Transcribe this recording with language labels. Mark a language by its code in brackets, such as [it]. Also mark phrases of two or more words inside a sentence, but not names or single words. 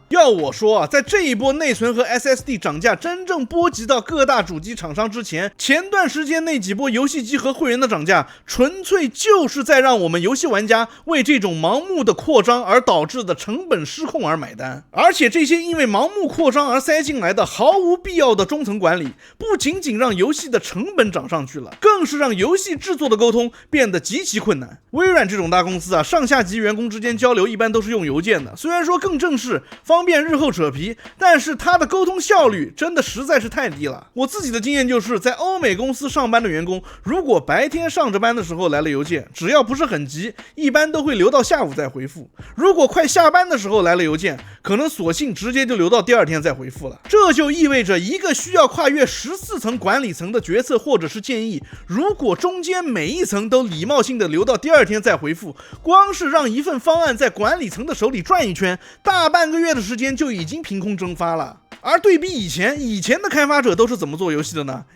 [zh] 要我說啊，在這一波內存和 SSD 漲價真正波及到各大主機廠商之前，前段時間那幾波遊戲机和會員的漲價，純粹就是在讓我們遊戲玩家為這種盲目的擴張而導致的成本失控而買單。而且這些因為盲目擴張而塞進來的毫無必要的中層管理，不僅僅讓遊戲的成本漲上去了，更是讓遊戲制作的溝通變得極其困难。微軟這種大公司啊，上下級員工之間交流一般都是用郵件的，雖然说更正式，方便日後扯皮，但是它的溝通效率真的實在是太低了。我自己的經驗就是，在歐美公司上班的員工，如果白天上着班的時候來了郵件，只要不是很急，一般都會留到下午再回復。如果快下班的時候來了郵件，可能索性直接就留到第二天再回復了。這就意味着一個需要跨越14層管理層的決策或者是建議，如果中間每一層都禮貌性的留到第二天再回復，光是讓一份方案在管理層的手裡轉一圈，大半個月的時間就已經憑空蒸發了。而對比以前的開發者都是怎麼做遊戲的呢？